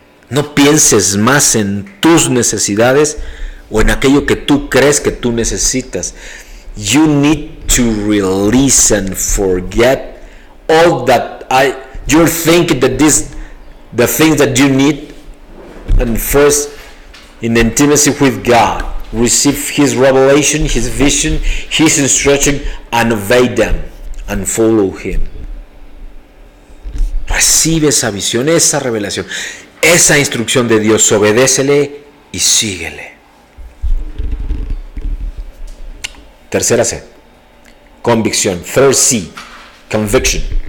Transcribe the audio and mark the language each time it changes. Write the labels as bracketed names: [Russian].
[Spanish] No pienses más en tus necesidades o en aquello que tú crees que tú necesitas. [English] You need to release and forget all that you're thinking that the things that you need, and first in intimacy with God, receive His revelation, His vision, His instruction, and obey them and follow Him. [Spanish] Recibe esa visión, esa revelación, esa instrucción de Dios, obedécele y síguele. Tercera C, convicción. [English] Third C, conviction.